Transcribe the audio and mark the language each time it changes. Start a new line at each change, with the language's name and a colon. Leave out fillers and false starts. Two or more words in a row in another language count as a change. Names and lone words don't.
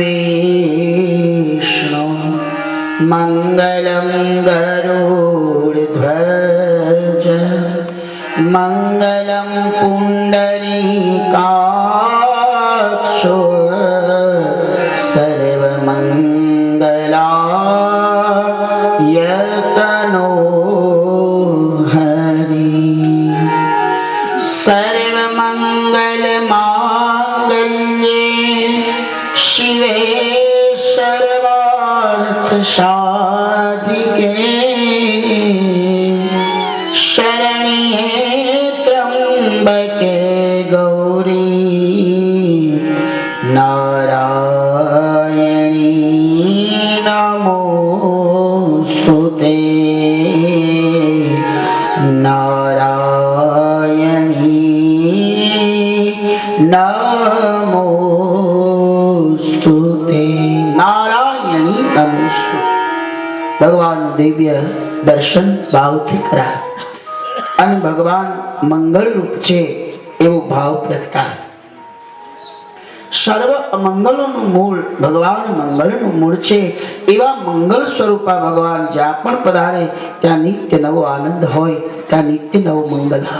Sanskrit: विष्णु मंगलम गरुड ध्वज मंगलम पुंडरीकाक्षो सर्वमंगलायतनो हरि. सर्वमंगल मांगल्ये शिवे सर्वार्थ साधिके शरण्ये त्र्यंबके गौरी नारायणी नमोस्तुते नारायणी नमोस्तुते नारायणी नमोस्तुते।
Gujarati: ભગવાન દિવ્ય દર્શન ભાવથી કરા અને ભગવાન મંગળ રૂપ છે એવો ભાવ પ્રગટાય। સર્વ અમંગલોનું મૂળ ભગવાન મંગળનું મૂળ છે એવા મંગળ સ્વરૂપા ભગવાન જ્યાં પણ પધારે ત્યાં નિત્ય નવો આનંદ હોય, ત્યાં નિત્ય નવો મંગલ હોય।